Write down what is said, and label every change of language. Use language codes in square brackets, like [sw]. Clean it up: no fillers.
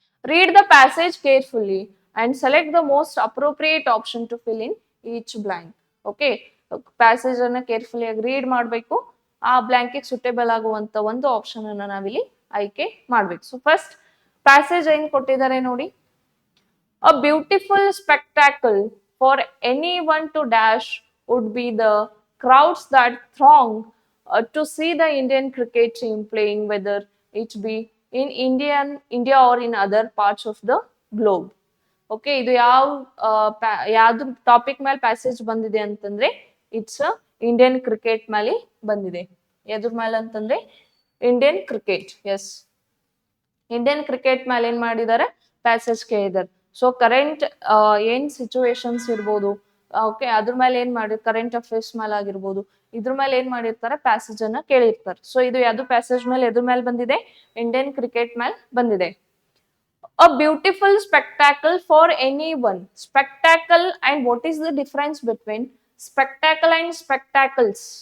[en] Read the passage carefully and select the most appropriate option to fill in each blank. [kn] Okay, passage ಅನ್ನ ಕೇರ್ಫುಲ್ಲಿ ಆಗಿ read ಮಾಡಬೇಕು. ಆ ಬ್ಲಾಂಕಿಗೆ suitable ಆಗುವಂತ ಒಂದು ಆಪ್ಷನ್ ಅನ್ನ ನಾವಿಲ್ಲಿ ಆಯ್ಕೆ ಮಾಡ್ಬೇಕು. ಸೊ ಫಸ್ಟ್ ಪ್ಯಾಸೇಜ್ ಏನ್ ಕೊಟ್ಟಿದ್ದಾರೆ ನೋಡಿ. [en] A beautiful spectacle for anyone to dash would be the crowds that throng to see the Indian cricket team playing, whether it be in India or in other parts of the globe. [kn] Okay, ಇದು ಯಾವ್ದು topic ಮೇಲೆ passage ಬಂದಿದೆ ಅಂತಂದ್ರೆ [en] it's Indian cricket ಮೇಲೆ [kn] ಬಂದಿದೆ. ಎದ್ರ ಮೇಲೆ ಅಂತಂದ್ರೆ Indian cricket. S, Indian cricket ಮೇಲೆ ಏನ್ ಮಾಡಿದ್ದಾರೆ, ಪ್ಯಾಸೇಜ್ ಕೇಳಿದ್ದಾರೆ. ಸೊ ಕರೆಂಟ್ ಏನ್ ಸಿಚುವೇಶನ್ಸ್ ಇರ್ಬೋದು, ಓಕೆ, ಅದ್ರ ಮೇಲೆ ಏನ್ ಮಾಡಿ ಕರೆಂಟ್ ಅಫೇರ್ಸ್ ಮೇಲೆ ಆಗಿರ್ಬೋದು, ಇದ್ರ ಮೇಲೆ ಏನ್ ಮಾಡಿರ್ತಾರೆ ಪ್ಯಾಸೇಜ್ ಅನ್ನ ಕೇಳಿರ್ತಾರೆ. ಸೊ ಇದು ಯಾವ್ದು ಪ್ಯಾಸೇಜ್ ಮೇಲೆ ಎದ್ರ ಮೇಲೆ ಬಂದಿದೆ, ಇಂಡಿಯನ್ ಕ್ರಿಕೆಟ್ ಮೇಲೆ ಬಂದಿದೆ. [en] A beautiful spectacle for anyone. Spectacle, and what is the difference between spectacle and spectacles?